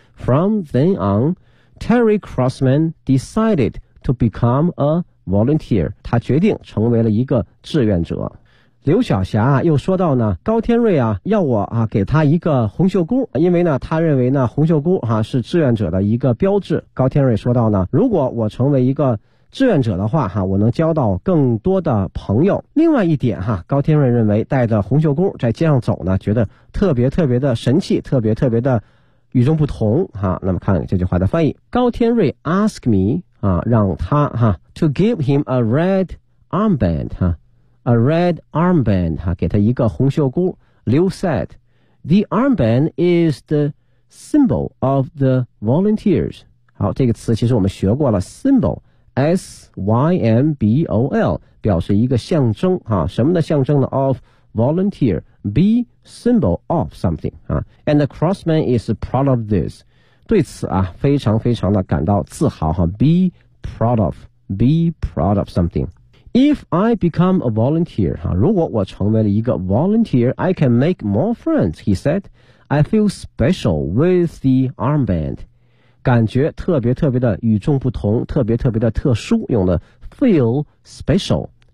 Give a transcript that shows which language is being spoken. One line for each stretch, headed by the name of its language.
English: from then onTerry Crossman decided to become a volunteer.
Chinese: 他决定成为了一个志愿者。刘晓霞又说到呢，高天瑞啊要我啊给他一个红袖箍，因为呢他认为呢红袖箍啊是志愿者的一个标志。高天瑞说到呢，如果我成为一个志愿者的话哈，我能交到更多的朋友。另外一点哈，高天瑞认为带着红袖箍在街上走呢，觉得特别特别的神气，特别特别的与众不同哈。那么看这句话的翻译，高天瑞
English: ask me
Chinese: 啊，让他哈
English: to give him a red armband
Chinese: 哈 ，
English: a red armband
Chinese: 哈，给他一个红袖箍。
English: Liu said, the armband is the symbol of the volunteers。
Chinese: 好，这个词其实我们学过了 ，symbol s y m b o l 表示一个象征哈，什么的象征呢 ？
English: Of volunteer。 Be symbol of something, and the Crossman is proud of this.
Chinese: 对此啊，非常非常的感到自豪哈。
English: Be proud of something. If I become a volunteer, 哈，
Chinese: 如果我成为了一个
English: volunteer, I can make more friends, he said. I feel special with the armband.
Chinese: 感觉特别特别的与众不同，特别特别的特殊，用的
English: feel special.